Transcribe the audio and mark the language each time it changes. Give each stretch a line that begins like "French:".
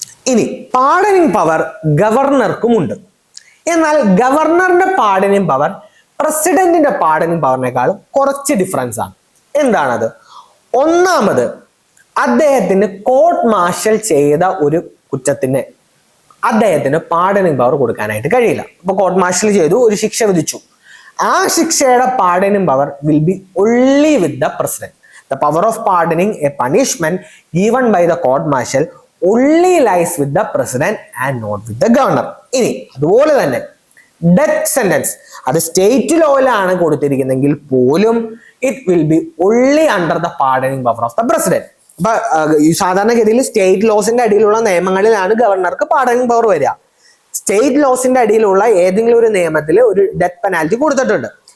Malayalam: ഇനി pardoning power ഗവർണർക്കുമുണ്ട്. എന്നാൽ ഗവർണറിന്റെ pardoning power പ്രസിഡന്റിന്റെ പാർഡനിങ് പവറിനേക്കാളും കുറച്ച് ഡിഫറൻസ് ആണ്. എന്താണത്? ഒന്നാമത്, അദ്ദേഹത്തിന് കോർട്ട് മാർഷൽ ചെയ്ത ഒരു കുറ്റത്തിന് അദ്ദേഹത്തിന് പാർഡനിങ് പവർ കൊടുക്കാനായിട്ട് കഴിയില്ല. അപ്പൊ കോർട്ട് മാർഷൽ ചെയ്തു, ഒരു ശിക്ഷ വിധിച്ചു, ആ ശിക്ഷയുടെ pardoning power
English: Will be only with the president. The power of pardoning a punishment given by the court martial only lies with the president and not with the governor.
Malayalam: ഇനി അതുപോലെ തന്നെ death sentence, അത് state ലോയിലാണ് കൊടുത്തിരിക്കുന്നെങ്കിൽ പോലും
English: It will be only under the pardoning power of the president.
Malayalam: അപ്പൊ സാധാരണഗതിയിൽ state ലോസിന്റെ അടിയിലുള്ള നിയമങ്ങളിലാണ് ഗവർണർക്ക് pardoning power വരിക. സ്റ്റേറ്റ് ലോസിന്റെ അടിയിലുള്ള ഏതെങ്കിലും ഒരു നിയമത്തിൽ ഒരു ഡെത്ത് പെനാൽറ്റി കൊടുത്തിട്ടുണ്ട്.